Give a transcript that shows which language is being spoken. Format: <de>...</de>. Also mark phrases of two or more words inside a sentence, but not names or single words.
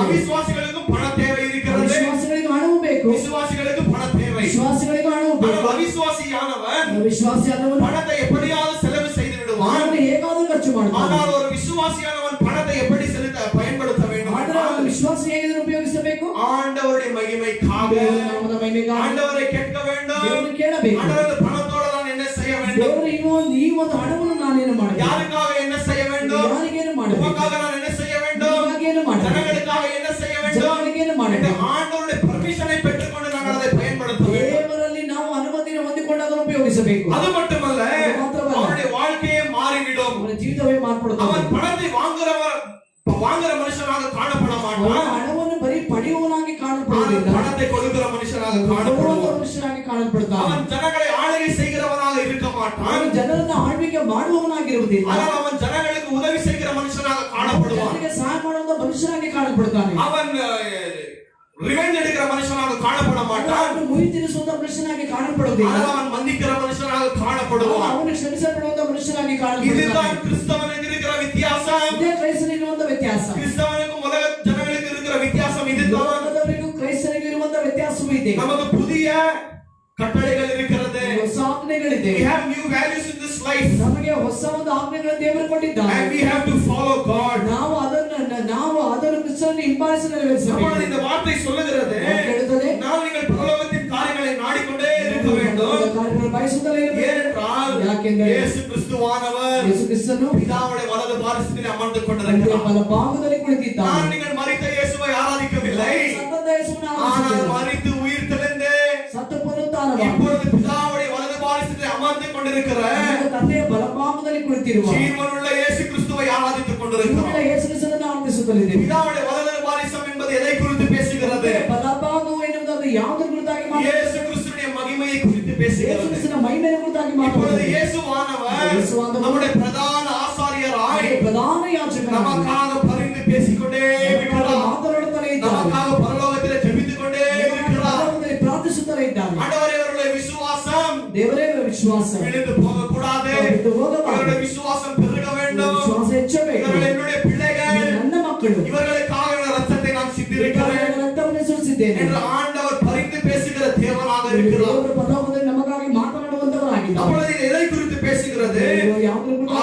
<ta>அவிசுவாசிகளுக்கும் பண தேவை இருக்கிறது,</ta> <kn>ವಿಶ್ವಾಸಿಗಳಿಗೆ ಹಣವು ಬೇಕು,</kn> <ta>விசுவாசிகளுக்கு பண தேவை.</ta> <kn>ವಿಶ್ವಾಸಿಗಳಿಗೆ ಹಣವು ಬೇಕು.</kn> <ta>ஆனால் அவிசுவாசியானவன்</ta> <kn>ವಿಶ್ವಾಸಿಯಾದವನು</kn> <ta>பணத்தை எப்படியாவது செலவு செய்து விடுவான்.</ta> <kn>ಹಣವನ್ನು ಹೇಗಾದರೂ ಖರ್ಚು ಮಾಡ್ತಾನೆ.</kn> <ta>ஆனால் ஒரு விசுவாசியானவன் பணத்தை எப்படி பயன்படுத்த வேண்டும்</ta> <kn>ಆದರೆ ಅವನು ವಿಶ್ವಾಸ ಹೇಗೆ ಉಪಯೋಗಿಸಬೇಕು?</kn> <ta>ஆண்டவருடைய மகிமைக்காக</ta> <kn>ನಾಮದ ಮಹಿಮೆಗಾಗಿ</kn> <ta>ஆண்டவரை கேட்க வேண்டும்.</ta> <kn>ದೇವರನ್ನು ಕೇಳಬೇಕು.</kn> <ta>ஆண்டவருடைய பணத்தோட நான் என்ன செய்ய வேண்டும்?</ta> <kn>ದೇವರು ಈ ಒಂದು ಹಣವನ್ನು ನಾನೇನು ಮಾಡಬೇಕು?</kn> <ta>யாருக்காக என்ன செய்ய வேண்டும்?</ta> <kn>ಯಾರಿಗೇನು ಮಾಡಬೇಕು?</kn> <ta>உமக்காக நான் என்ன செய்ய வேண்டும்?</ta> <kn>ನಿಮಗೇನು ಮಾಡಬೇಕು?</kn> <ta>ஜனங்களுக்காக என்ன செய்ய வேண்டும்?</ta> <kn>ಜನರಿಗೇನು</kn> <ta>இந்த</ta> <kn>ಮಾಡಬೇಕು?</kn> <ta>ஆண்டவருடைய பர்மிஷனை பெற்றுக்கொண்டு நாங்கள் அதை பயன்படுத்த வேண்டும்.</ta> <kn>ದೇವರಲ್ಲಿ ನಾವು ಅನುಮತಿಯನ್ನು ಹೊಂದಿಕೊಂಡು ಅದನ್ನು ಉಪಯೋಗಿಸಬೇಕು.</kn> <ta>அது மட்டுமல்ல, அவனுடைய வாழ்க்கையே மாறிவிடும்.</ta> <kn>ಅವನ ಜೀವಿತವೇ ಮಾರ್ಪಡುತ್ತದೆ.</kn> <ta>அவன் பணத்தை வாங்குற மனுஷனாக காணப்பட</ta> <kn>ಅವನ</kn> <ta>மாட்டான்.</ta> <kn>ಹಣವನ್ನು ಬರೀ ಪಡೆಯುವವನಾಗಿ</kn> <ta>அவன்</ta> <kn>ಕಾಣಲ್ಪಡುವುದಿಲ್ಲ,</kn> <ta>பணத்தை கொடுக்கிற மனுஷனாக</ta> <kn>ಕೊಡುವಂತ</kn> <ta>காணப்படுவான்.</ta> <kn>ಮನುಷ್ಯನಾಗಿ ಕಾಣಲ್ಪಡ್ತಾನೆ.</kn> <ta>அவன் ஜனங்களை ஆளுகை செய்கிறவனாக இருக்க மாட்டான்.</ta> <kn>ಅವನು ಜನರನ್ನು ಆಳ್ವಿಕೆ ಮಾಡುವವನಾಗಿರುವುದಿಲ್ಲ,</kn> <ta>ஆனால் அவன் ஜனங்களுக்கு உதவி செய்கிற மனுஷனாக காணப்படுவான்.</ta> <kn>ಜನರಿಗೆ ಸಹಾಯ ಮಾಡುವಂತ ಮನುಷ್ಯನಾಗಿ ಕಾಣಲ್ಪಡ್ತಾನೆ.</kn> <ta>அவன் ரிவெஞ்ச் எடுக்கிற மனுஷனாக காணப்பட மாட்டான்.</ta> <kn>ಅವನು ಮುಯಿ ತಿನ್ನಿಸುವಂತ ಮನುಷ್ಯನಾಗಿ ಕಾಣಲ್ಪಡುವುದಿಲ್ಲ,</kn> <ta>ஆனால் அவன் மன்னிக்கிற மனுஷனாக காணப்படுவான்.</ta> <kn>ಅವನು ಕ್ಷಮಿಸಲ್ಪಡುವಂತ ಮನುಷ್ಯನಾಗಿ ಕಾಣಲ್ಪಡ್ತಾನೆ.</kn> <ta>இதுதான் கிறிஸ்தவனுக்கு இருக்கிற வித்தியாசம்.</ta> <kn>ಇದೇ ಕ್ರೈಸ್ತನಿಗಿರುವಂತ ವ್ಯತ್ಯಾಸ.</kn> <ta>கிறிஸ்தவனுக்கும் உலக ஜனங்களுக்கு இருக்கிற வித்தியாசம் இதுதான்.</ta> <kn>ಲೋಕದವರಿಗೂ ಕ್ರೈಸ್ತನಿಗೂ ಇರುವಂತ ವ್ಯತ್ಯಾಸವೂ ಇದೆ.</kn> <ta>நமக்கு புதிய கட்டளைகள் இருக்கிறது.</ta> <kn>ಹೊಸ ಆಜ್ಞೆಗಳಿದೆ.</kn> <en>We have new values in this life</en> <kn>ನಮಗೆ ಹೊಸ ಒಂದು ಆಜ್ಞೆಗಳನ್ನು ದೇವರು ಕೊಟ್ಟಿದ್ದಾರೆ.</kn> <en>and we have to follow God.</en> <kn>ನಾವು ಅದನ್ನು ಕ್ರಿಸ್ತನನ್ನು ಹಿಂಬಾಲಿಸಿ ನೆರವೇರಿಸಬೇಕು.</kn> <ta>அப்பொழுது இந்த வார்த்தை சொல்லுகிறது,</ta> <kn>ಹೇಳುತ್ತದೆ,</kn> <ta>நான் நீங்கள் பரலோகத்தின் காரியங்களை நாடிக்கொண்டே இருக்க வேண்டும்.</ta> <kn>ಕಾರ್ಯಗಳನ್ನು ಬಯಸುತ್ತಲೇ ಇರಬೇಕು.</kn> <ta>ஏனென்றால்</ta> <kn>ಯಾಕೆಂದರೆ</kn> <ta>இயேசு கிறிஸ்துவானவர்</ta> <kn>ಯೇಸು ಕ್ರಿಸ್ತನು</kn> <ta>பிதாவுடைய வலது பாரிசத்தில் அமர்ந்து</ta> <kn>ತಂದೆಯ</kn> <ta>கொண்டிருக்கிறார்.</ta> <kn>ಬಲಭಾಗದಲ್ಲಿ ಕುಳಿತಿದ್ದಾನೆ.</kn> <ta>நான் நீங்கள் மரித்த இயேசுவை ஆராதிக்கவில்லை,</ta> <kn>ಸತ್ತಂತ ಯೇಸುವನ್ನು</kn> <ta>ஆனால்</ta> <kn>ಆರಾಧಿಸುತ್ತೇವೆ.</kn> <ta>மரித்து உயிர் தெளிந்து</ta> <kn>ಸತ್ತ ಪುನರುತ್ಥಾನವಾಗಿ</kn> <ta>இப்பொழுது பிதாவுடைய வலது பாரிசத்தில் அமர்ந்து கொண்டிருக்கிற</ta> <kn>ನಮ್ಮ ತಂದೆಯ ಬಲಭಾಗದಲ್ಲಿ ಕುಳಿತಿರುವ</kn> <ta>ஜீவனுள்ள இயேசு கிறிஸ்துவை ஆராதித்துக் கொண்டிருக்கிறோம்.</ta> <kn>ಜೀವನ ಯೇಸು ಕ್ರಿಸ್ತನನ್ನು ಆರಾಧಿಸುತ್ತಲಿದ್ದೇವೆ.</kn> <ta>பிதாவுடைய வலது பாரிசம் என்பது எதை குறித்து பேசுகிறது?</ta> <kn>ಬಲಭಾಗವು ಎನ್ನುವುದು ಅದು ಯಾವುದರ ಕುರಿತಾಗಿ</kn> <ta>இயேசு கிறிஸ்துவின் மகிமையை குறித்து</ta> <kn>ಯೇಸು</kn> <ta>பேசுகிறது.</ta> <kn>ಕ್ರಿಸ್ತನ ಮಹಿಮೆಯ ಕುರಿತಾಗಿ</kn> <ta>இப்பொழுது</ta> <kn>ಮಾತನಾಡುತ್ತದೆ.</kn> <ta>இயேசுவானவர் நம்முடைய பிரதான ஆசாரியராய்</ta> <kn>ಪ್ರಧಾನ ಯಾಜಕನಾಗಿ</kn> <ta>நமக்காக பரிந்து பேசிக்கொண்டே இருக்கிறார்.</ta> <kn>ಮಾತನಾಡುತ್ತಲೇ ಇದ್ದಾನೆ.</kn> <ta>நமக்காக பரலோகத்திலே ஜெபித்துக் கொண்டே இருக்கிறார்.</ta> <kn>ಪರಲೋಕದಲ್ಲಿ ಪ್ರಾರ್ಥಿಸುತ್ತಲೇ ಇದ್ದಾನೆ.</kn> <ta>ஆண்டவரே, அவருடைய விசுவாசம்</ta> <kn>ದೇವರೇ ವಿಶ್ವಾಸ</kn> <ta>விழுந்து போக கூடாது.</ta> <kn>ಬಿಟ್ಟು ಹೋಗಬಾರದು.</kn> <ta>இவருடைய விசுவாசம் பெருக வேண்டும்.</ta> <kn>ವಿಶ್ವಾಸ ಹೆಚ್ಚಬೇಕು.</kn> <ta>இவர்கள் என்னுடைய பிள்ளைகள்,</ta> <kn>ನನ್ನ ಮಕ್ಕಳು,</kn> <ta>இவர்களுக்காக ரத்தத்தை நான் சிந்திருக்கிறேன்</ta> <kn>ರಕ್ತವನ್ನು ಸುರಿಸಿದ್ದೇನೆ</kn> <ta>என்று ஆண்டவர் பரிந்து பேசுகிற தேவனாக இருக்கிறார்.</ta> <kn>ದೇವರು ಪರಲೋಕದಲ್ಲಿ ನಮಗಾಗಿ ಮಾತನಾಡುವಂತವರಾಗಿದ್ದಾರೆ.</kn> <ta>அப்பொழுது இது எதை குறித்து பேசுகிறது?</ta> <kn>ಯಾವುದರ ಕುರಿತಾಗಿ</kn>